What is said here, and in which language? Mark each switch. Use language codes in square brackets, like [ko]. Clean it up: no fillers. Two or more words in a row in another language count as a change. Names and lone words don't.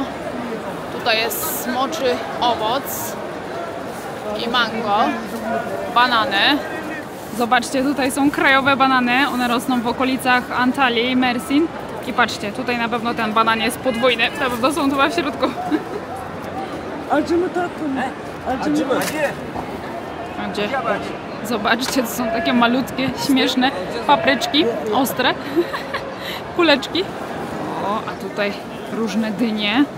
[pl] Tutaj jest smoczy owoc i mango. Banany. Zobaczcie, tutaj są krajowe banany. One rosną w okolicach Antalii, Mersin. I patrzcie, tutaj na pewno ten banan jest podwójny. Na pewno są chyba w środku. [tr] Acı mı tatlı mı? Acı mı? [pl] Gdzie? Zobaczcie, to są takie malutkie, śmieszne papryczki, ostre. Kuleczki. O, a tutaj różne dynie.